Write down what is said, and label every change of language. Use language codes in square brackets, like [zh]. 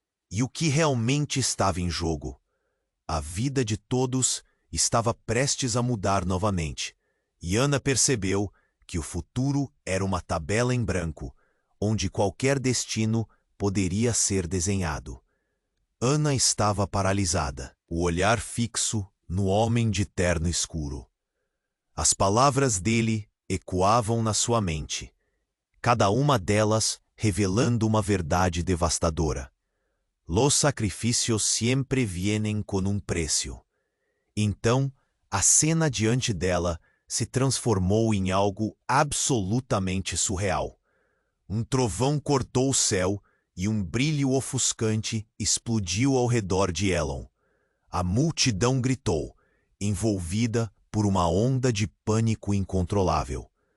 [pt] E o que realmente estava em jogo? A vida de todos estava prestes a mudar novamente, e Ana percebeu que o futuro era uma tabela em branco, onde qualquer destino poderia ser desenhado. Ana estava paralisada, o olhar fixo no homem de terno escuro. As palavras dele ecoavam na sua mente, cada uma delas revelando uma verdade devastadora. [es] Los sacrificios siempre vienen con un precio. [pt] Então, a cena diante dela se transformou em algo absolutamente surreal. Um trovão cortou o céu e um brilho ofuscante explodiu ao redor de Elon. A multidão gritou, envolvida por uma onda de pânico incontrolável.